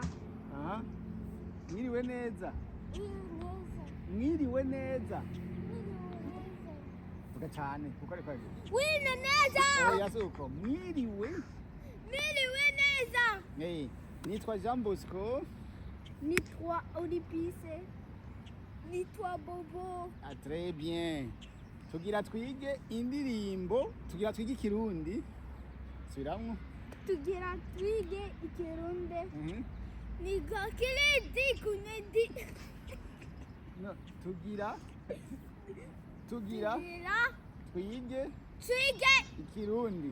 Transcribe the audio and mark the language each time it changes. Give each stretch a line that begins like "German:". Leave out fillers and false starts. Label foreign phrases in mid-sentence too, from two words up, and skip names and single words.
Rundi: Aha. Mwiriwe neza. Mwiriwe neza. Vuga cyane kuko ari kwaje. Mwiriwe neza. Oya suko. Mwiriwe. Mwiriwe neza. Nitwa Jean Bosco. Nitwa Olipise. Nitwa Bobo.
French: Ah, très bien.
Rundi: Tugira twige indirimbo, tugira twige Kirundi. Subiramwo. Tugira twige Ikirundi. Niga kiredi kunedi. No, tugira twige Ikirundi.